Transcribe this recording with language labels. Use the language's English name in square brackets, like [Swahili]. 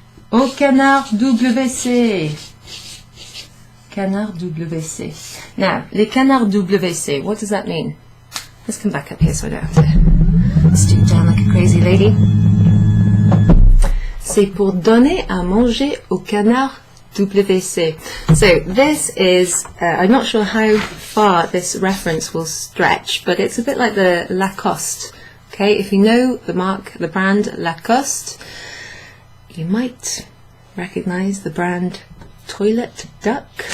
[French] Au canard WC. Canard WC. [English] Now, les canards WC, what does that mean? Let's come back up here so I don't have to stoop down like a crazy lady. [French] C'est pour donner à manger au canard WC. [English] So this is, I'm not sure how far this reference will stretch, but it's a bit like the Lacoste. Okay, if you know the mark, the brand Lacoste, you might recognize the brand Toilet Duck.